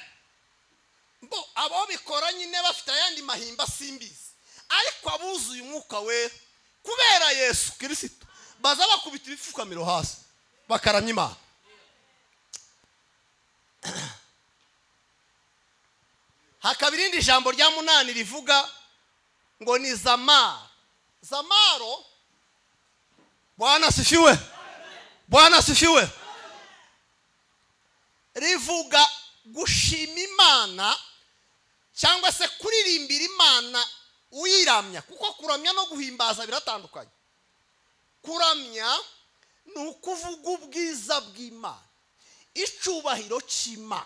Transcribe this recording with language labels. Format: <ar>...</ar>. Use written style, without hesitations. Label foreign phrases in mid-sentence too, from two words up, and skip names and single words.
<rw>Bo abo bikora nyine bafite ayandi mahimba simbizi, ariko abuzuye umwuka wera kubera Yesu Kristo baza bakubita ibifukamiro hasi bakaramya Imana. Hakabirindi jambo rya munani rivuga ngo ni zamaro. Zamaro,</rw> <sw>Bwana asifiwe. Bwana asifiwe.</sw> <rw>Rivuga gushima Imana cyangwa se kuririmbira Imana uyiramya, kuko kuramya no guhimbaza biratandukanye. Kuramya ni ukuvuga ubwiza bw'Imana, icubahiro cy'Imana.</rw>